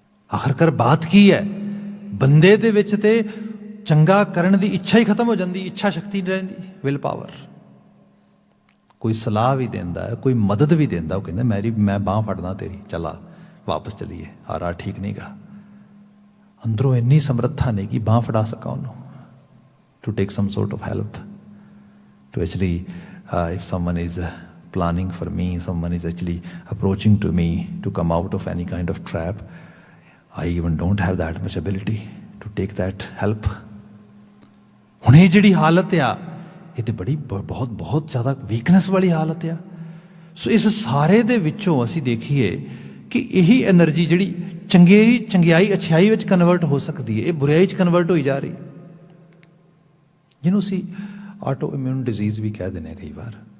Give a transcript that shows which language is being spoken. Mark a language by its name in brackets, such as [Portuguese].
[Punjabi] ਆਖਰਕਾਰ ਬਾਤ ਕੀ ਹੈ? ਬੰਦੇ ਦੇ ਵਿੱਚ ਤੇ ਚੰਗਾ ਕਰਨ ਦੀ ਇੱਛਾ ਹੀ ਖਤਮ ਹੋ ਜਾਂਦੀ, ਇੱਛਾ ਸ਼ਕਤੀ ਨਹੀਂ ਰਹਿੰਦੀ, ਵਿਲ ਪਾਵਰ। ਕੋਈ ਸਲਾਹ ਵੀ ਦਿੰਦਾ ਹੈ, ਕੋਈ ਮਦਦ ਵੀ ਦਿੰਦਾ, ਉਹ ਕਹਿੰਦਾ ਮੈਂ ਬਾਂਹ ਫੜਦਾ ਤੇਰੀ, ਚਲਾ ਵਾਪਸ ਚਲੀਏ, ਆ ਰਾਹ ਠੀਕ ਨਹੀਂ ਗਾ। ਅੰਦਰੋਂ ਇੰਨੀ ਸਮਰੱਥਾ ਨਹੀਂ ਕਿ ਬਾਂਹ ਫੜਾ ਸਕਾਂ ਉਹਨੂੰ, [English] To take some sort of help, to actually if someone is planning for me, someone is actually approaching to me to come out of any kind of trap, I even don't have that much ability to take that help. [Punjabi] ਹੁਣ ਇਹ ਜਿਹੜੀ ਹਾਲਤ ਆ, ਇਹ ਤੇ ਬੜੀ ਬਹੁਤ ਜ਼ਿਆਦਾ ਵੀਕਨੈਸ ਵਾਲੀ ਹਾਲਤ ਆ। ਸੋ ਇਸ ਸਾਰੇ ਦੇ ਵਿੱਚੋਂ ਅਸੀਂ ਦੇਖੀਏ ਕਿ ਇਹੀ ਐਨਰਜੀ ਜਿਹੜੀ ਚੰਗਿਆਈ ਅੱਛਾਈ ਵਿੱਚ ਕਨਵਰਟ ਹੋ ਸਕਦੀ ਹੈ, ਇਹ ਬੁਰਾਈ 'ਚ ਕਨਵਰਟ ਹੋਈ ਜਾ ਰਹੀ, ਜਿਹਨੂੰ ਅਸੀਂ ਆਟੋ ਇਮਿਊਨ ਡਿਜ਼ੀਜ਼ ਵੀ ਕਹਿ ਦਿੰਦੇ ਹਾਂ ਕਈ ਵਾਰ।